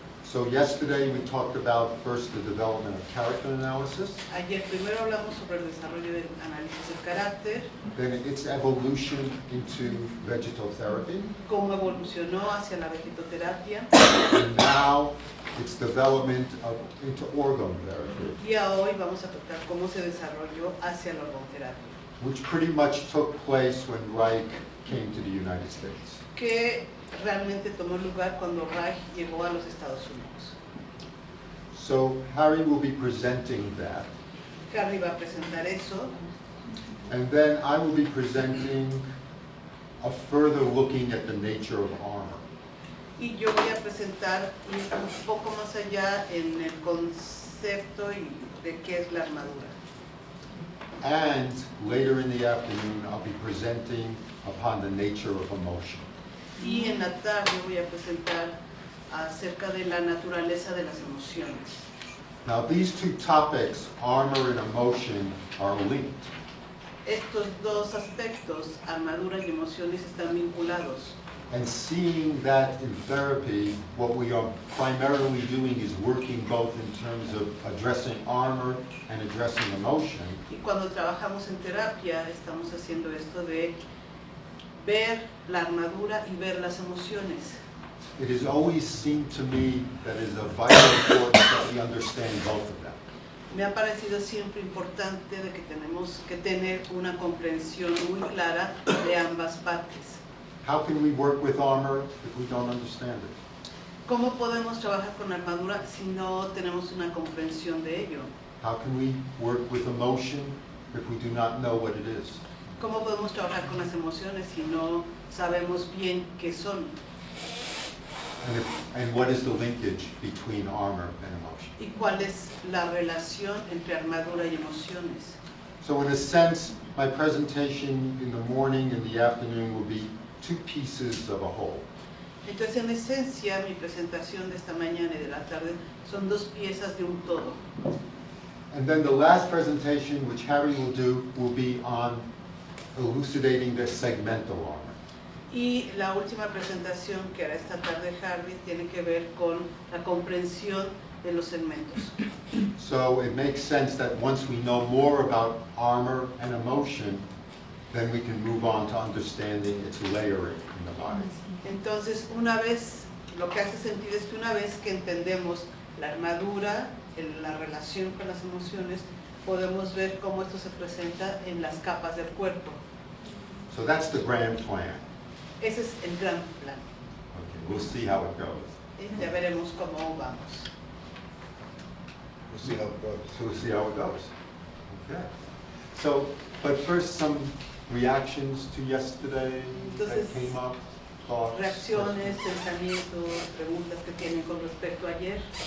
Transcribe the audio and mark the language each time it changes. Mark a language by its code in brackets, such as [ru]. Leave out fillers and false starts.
[en] So yesterday we talked about first the development of character analysis, [es] Ayer primero hablamos sobre el desarrollo del análisis del carácter, [en] then its evolution into vegetotherapy, [es] cómo evolucionó hacia la vegetoterapia, [en] and now its development into orgone therapy, [es] y hoy vamos a tocar cómo se desarrolló hacia la orgonoterapia, [en] which pretty much took place when Reich came to the United States. [es] que realmente tomó lugar cuando Reich llegó a los Estados Unidos. [en] So Harry will be presenting that, [es] Harry va a presentar eso, [en] and then I will be presenting a further looking at the nature of armor. [es] y yo voy a presentar ir un poco más allá en el concepto de qué es la armadura. [en] And later in the afternoon, I'll be presenting upon the nature of emotion. [es] Y en la tarde voy a presentar acerca de la naturaleza de las emociones. [en] Now these two topics, armor and emotion, are linked. [es] Estos dos aspectos, armadura y emociones, están vinculados. [en] And seeing that in therapy, what we are primarily doing is working both in terms of addressing armor and addressing emotion. [es] Y cuando trabajamos en terapia, estamos haciendo esto de ver la armadura y ver las emociones. [en] It has always seemed to me that it is of vital importance that we understand both of them. [es] Me ha parecido siempre importante de que tenemos que tener una comprensión muy clara de ambas partes. [en] How can we work with armor if we don't understand it? [es] ¿Cómo podemos trabajar con armadura si no tenemos una comprensión de ello? [en] How can we work with emotion if we do not know what it is? [es] ¿Cómo podemos trabajar con las emociones si no sabemos bien qué son? [en] And what is the linkage between armor and emotion? [es] ¿Y cuál es la relación entre armadura y emociones? [en] So in a sense, my presentation in the morning and the afternoon will be two pieces of a whole. [es] Entonces, en esencia, mi presentación de esta mañana y de la tarde son dos piezas de un todo. [en] And then the last presentation, which Harry will do, will be on elucidating the segmental armor. [es] Y la última presentación que hará esta tarde Harvey tiene que ver con la comprensión de los segmentos. [en] So it makes sense that once we know more about armor and emotion, then we can move on to understanding its layering in the body. [es] Entonces, lo que hace sentido es que una vez que entendemos la armadura, la relación con las emociones, podemos ver cómo esto se presenta en las capas del cuerpo. [en] So that's the grand plan. [es] Ese es el gran plan. [en] Okay, we'll see how it goes. [es] Y ya veremos cómo vamos. [en] We'll see how it goes. So we'll see how it goes. Okay. So, but first, some reactions to yesterday [es] Entonces, [en] that came up, thoughts. [es] Reacciones, pensamientos, preguntas que tienen con respecto a ayer.